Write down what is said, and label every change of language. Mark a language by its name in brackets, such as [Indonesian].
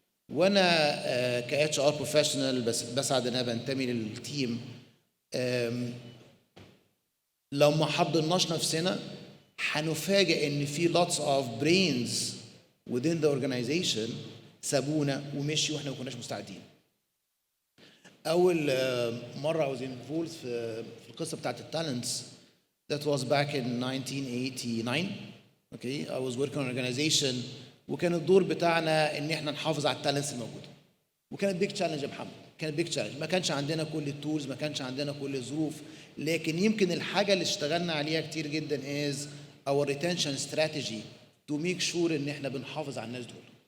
[Arabic] وانا ك HR بروفيشنال بسعد ان انا بنتمي للتيم. لو ما حضرناش نفسنا هنفاجئ ان في [English] lots of brains within the organization [Arabic] سابونا ومشي واحنا ما كناش مستعدين. اول مره [English] I was involved [Arabic] في القصه بتاعت التالنتس [English] that was back in 1989. okay, I was working on an organization [Arabic] وكان الدور بتاعنا ان احنا نحافظ على التالنتس الموجوده. وكانت بيج تشالنج يا محمد، كانت بيج تشالنج. ما كانش عندنا كل التولز، ما كانش عندنا كل الظروف، لكن يمكن الحاجه اللي اشتغلنا عليها كتير جدا [English] is our retention strategy to make sure [Arabic] ان احنا بنحافظ على الناس دول.